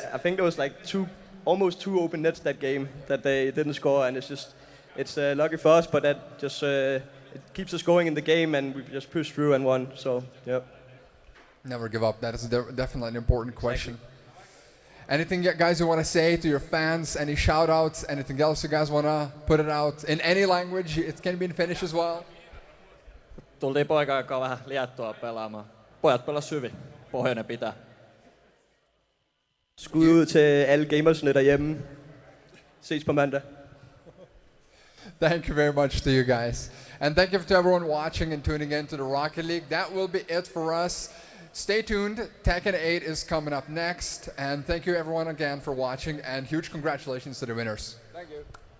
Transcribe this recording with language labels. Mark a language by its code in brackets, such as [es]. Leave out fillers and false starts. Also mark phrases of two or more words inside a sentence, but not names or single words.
[en] Yeah, I think there was like almost two open nets that game that they didn't score, and it's lucky for us, but that just it keeps us going in the game, and we just pushed through and won. So yeah. Never give up. That is definitely an important question. Anything guys you want to say to your fans? Any shout outs? Anything else you guys want to put it out in any language? It can be in Finnish as well. [fi] Tultiin poika aikaa vähän liattua pelaamaan. Pojat pelas hyvin. Pohjoinen pitää. [da] Skud ud til alle gamersne derhjemme. Ses på mandag. [en] Thank you very much to you guys. And thank you to everyone watching and tuning in to the Rocket League. That will be it for us. Stay tuned. Tekken 8 is coming up next. And thank you everyone again for watching, and huge congratulations to the winners. Thank you.